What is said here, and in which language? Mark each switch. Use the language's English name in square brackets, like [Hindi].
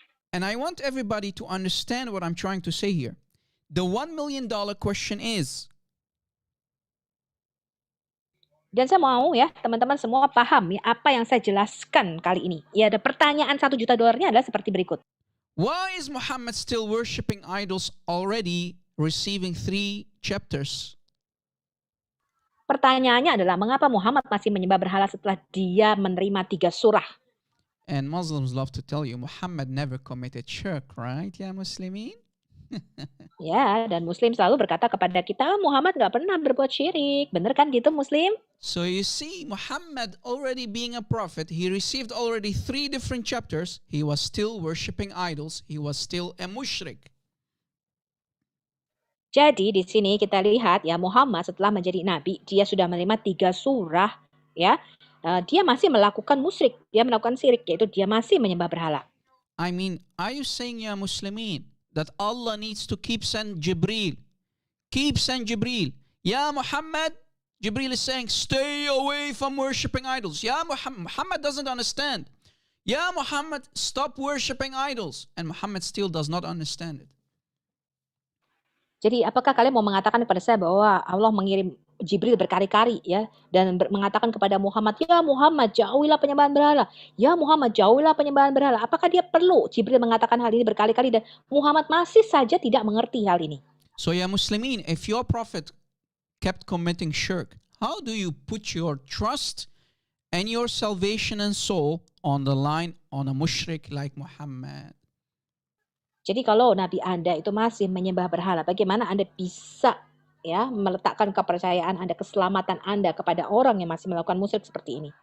[English] And I want everybody to understand what I'm trying to say here. The $1 million question is, [Indonesian] dan saya mau ya teman-teman semua paham ya apa yang saya jelaskan kali ini. Ya, ada pertanyaan $1 juta adalah seperti berikut. [English] why is Muhammad still worshiping idols already receiving 3 chapters? [Indonesian] Pertanyaannya adalah, mengapa Muhammad masih menyembah berhala setelah dia menerima 3 surah? [English] And Muslims love to tell you, Muhammad never committed shirk, right? [Indonesian] Ya Muslimin? Ya, dan Muslim selalu berkata kepada kita, Muhammad nggak pernah berbuat syirik. Bener kan gitu Muslim? [English] So you see, Muhammad already being a prophet, he received already 3 different chapters. He was still worshiping idols. He was still a mushrik. [Indonesian] Jadi di sini kita lihat ya, Muhammad setelah menjadi nabi, dia sudah menerima 3 surah ya. Dia masih melakukan musyrik, dia melakukan syirik, yaitu dia masih menyembah berhala. [English] I mean, are you saying, Ya Muslimin, that Allah needs to keep send Jibreel? Keep send Jibreel. Ya Muhammad, Jibreel is saying, stay away from worshipping idols. Ya Muhammad, Muhammad doesn't understand. Ya Muhammad, stop worshipping idols. And Muhammad still does not understand it. [Indonesian] Jadi apakah kalian mau mengatakan kepada saya bahwa Allah mengirim Jibril berkali-kali ya dan mengatakan kepada Muhammad, ya Muhammad jauhilah penyembahan berhala. Ya Muhammad jauhilah penyembahan berhala. Apakah dia perlu Jibril mengatakan hal ini berkali-kali dan Muhammad masih saja tidak mengerti hal ini? [English] So ya Muslimin, if your prophet kept committing shirk, how do you put your trust and your salvation and soul on the line on a mushrik like Muhammad? [Indonesian] Jadi kalau Nabi Anda itu masih menyembah berhala, bagaimana Anda bisa ya meletakkan kepercayaan Anda, keselamatan Anda kepada orang yang masih melakukan musyrik seperti ini?